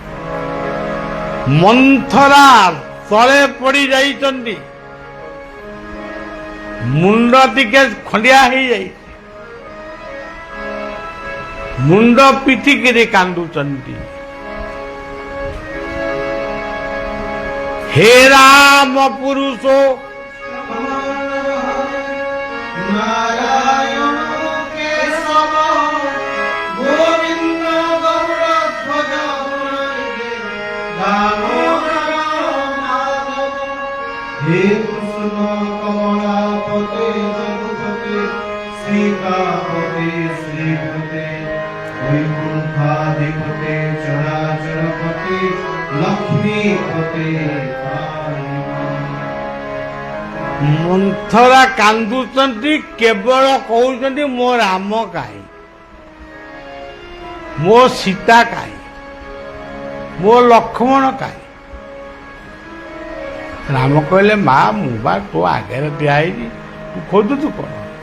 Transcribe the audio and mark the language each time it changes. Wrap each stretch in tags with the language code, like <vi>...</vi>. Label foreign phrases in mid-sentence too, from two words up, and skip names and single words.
<or>ଆଉ ମନ୍ଥରା ତଳେ ପଡ଼ି ଯାଇଛନ୍ତି, ମୁଣ୍ଡ ଟିକେ ଖଣ୍ଡିଆ ହେଇଯାଇଛି, ମୁଣ୍ଡ ପିଟିକିରି କାନ୍ଦୁଛନ୍ତି। ହେ ରାମ ପୁରୁଷ</or> <sa>নারায়ণ কেশব গোবিন্দ গৌরধ্বজ দামোদর মাধব হে কৃষ্ণ কমলাপতে জগৎপতে শ্রীকাপতে শ্রীপতে বৈকুণ্ঠাধিপতে চরাচরপতে লক্ষ্মীপতে</sa> <or>ମନ୍ଥରା କାନ୍ଦୁଛନ୍ତି, କେବଳ କହୁଛନ୍ତି ମୋ ରାମ କାହିଁ, ମୋ ସୀତା କାହିଁ, ମୋ ଲକ୍ଷ୍ମଣ କାହିଁ। ରାମ କହିଲେ ମା ମୁଁ ବା ତୋ ଆଗରେ ଠିଆ ହେଇଛି, ତୁ ଖୋଜୁଛୁ କଣ?</or>